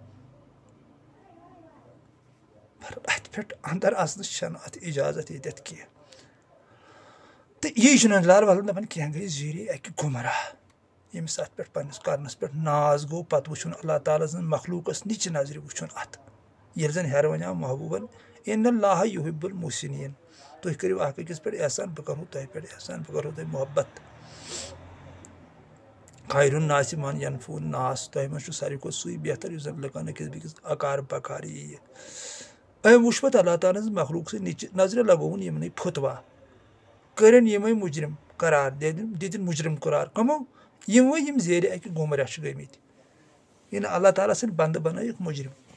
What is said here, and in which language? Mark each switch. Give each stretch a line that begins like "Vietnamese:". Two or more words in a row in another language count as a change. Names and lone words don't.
Kashmiri: اتھ پٮ۪ٹھ اندر اژنس چھنہٕ اتھ اجازت ییٚتٮ۪تھ کینٛہہ تہٕ یی چھُنہٕ لال ولن دپان کینٛہہ گٔے زیٖرے اکہِ گمراہ ییٚمِس اَتھ پٮ۪ٹھ پنٛنِس کَرنَس پٮ۪ٹھ ناز گوٚو پَتہٕ وٕچھُن اللہ تعالیٰ سٕنٛز مخلوٗقَس نِچہِ نظرِ وٕچھُن اَتھ ییٚلہِ زَن ہیٚرٕ وَنیٛاو محبوٗبَن
Arabic: اِنَ اللّٰہِ یُحِبُّ الْمُحْسِنِیٖن
Kashmiri: تُہۍ کٔرِو اَکھ أکِس پٮ۪ٹھ احسان بہٕ کَرہو تۄہہِ پٮ۪ٹھ احسان بہٕ کَرہو تۄہہِ محبت
Arabic: خیر الناس من ینفع الناس
Kashmiri: تۄہہِ منٛز چھُ ساروی کھۄتہٕ سُے بہتر یُس زَن لُکَن أکِس بیٚکِس اکار بکار یِیہِ أمۍ وٕچھ پَتہٕ اللہ تعالیٰ ہٕنٛز مخلوٗق سٕنٛز نِچہِ نظرِ لگووُن یِمنٕے پھُتوا کٔرِنۍ یِمے مُجرِم قرار دِتِنۍ مُجرِم قرار کٕمو یِموٕے یِم زیرِ اَکہِ گُمراہ چھِ گٔمٕتۍ یہِ اللہ تعالیٰ سٕنٛدۍ بنٛدٕ بنٲیِکھ مُجرِم